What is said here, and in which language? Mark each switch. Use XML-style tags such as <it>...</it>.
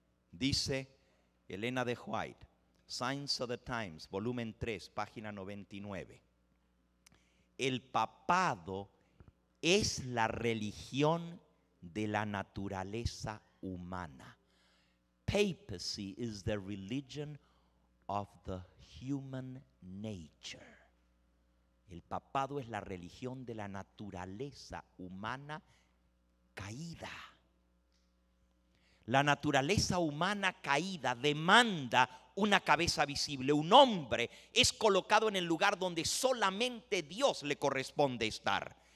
<es>Dice Elena de White, Signs of the Times, volumen 3, página 99. El papado es la religión de la naturaleza humana.</es> <en>Papacy is the religion of the human nature.</en> <es>El papado es la religión de la naturaleza humana caída. La naturaleza humana caída demanda una cabeza visible. Un hombre es colocado en el lugar donde solamente Dios le corresponde estar.</es>